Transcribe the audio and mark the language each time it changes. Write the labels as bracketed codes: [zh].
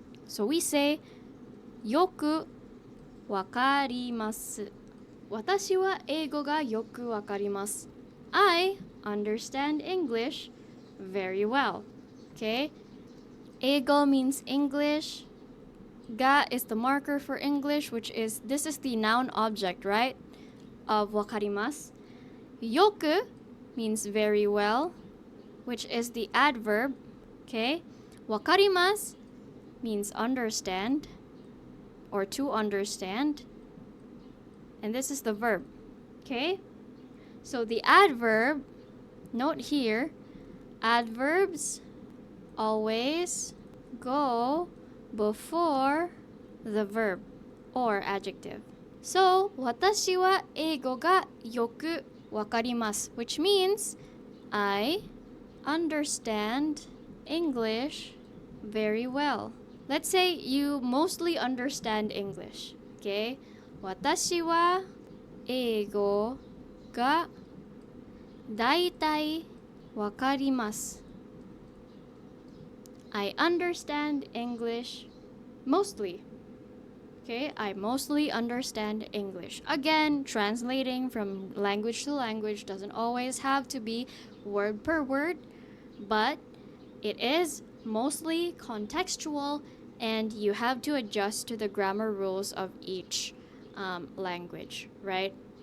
[en] So we say [ja] よくわかります. 私は英語がよくわかります. [en] I understand English very well. Okay? 英語 means English. Ga is the marker for English, this is the noun object, right? Of wakarimasu. Yoku means very well, which is the adverb. Okay? Wakarimasu means understand or to understand. And this is the verb. Okay? So the adverb, note here, adverbs always go before the verb or adjective. So, [ja] 私は英語がよくわかります, [en] which means I understand English very well. Let's say you mostly understand English. Okay? [ja] 私は英語がだいたいわかります. [en] I understand English mostly. Okay, I mostly understand English. Again, translating from language to language doesn't always have to be word per word, but it is mostly contextual, and you have to adjust to the grammar rules of each language, right?